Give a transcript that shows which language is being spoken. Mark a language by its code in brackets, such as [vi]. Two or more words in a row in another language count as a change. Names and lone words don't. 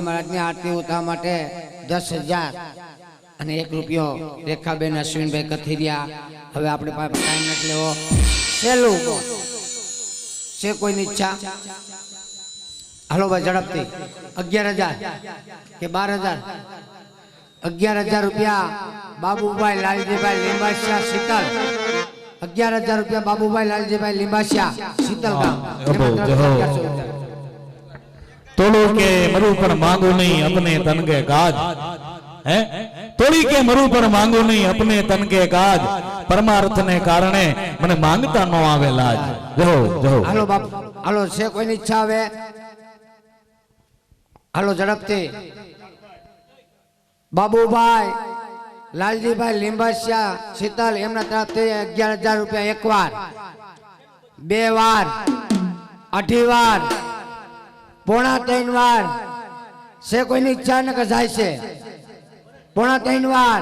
[gu] મહારાજની આરતી ઉતારવા માટે 10,000 અને 1 રૂપિયો રેખાબેન અશ્વિનભાઈ કથિરિયા હવે આપણે પાસે ટાઈમ નથી લેવો સહેલું છે કોઈની ઈચ્છા હાલો ભાઈ ઝડપથી 11,000 કે 12,000 11,000 રૂપિયા બાબુભાઈ લાલજીભાઈ લીંબાસિયા શીતલ 11,000 રૂપિયા બાબુભાઈ લાલજીભાઈ લીંબાસિયા શીતલ ગામ [hi] तोड़ो के मरु पर मांगू नहीं अपने तन के काज है तोड़ी के मरु पर मांगू नहीं अपने तन के काज [gu] પરમાર્થ ને કારણે મને માંગતા નો આવે લાજ જો જો હાલો બાપ હાલો છે કોઈની ઈચ્છા આવે હાલો ઝડપથી બાબુભાઈ લાલજીભાઈ લીંબાસિયા શીતલ એમના તરફથી 11,000 રૂપિયા એકવાર બે વાર અઢી વાર પોણા 3 વાર છે કોઈની ઈચ્છા ને કે જાય છે પોણા 3 વાર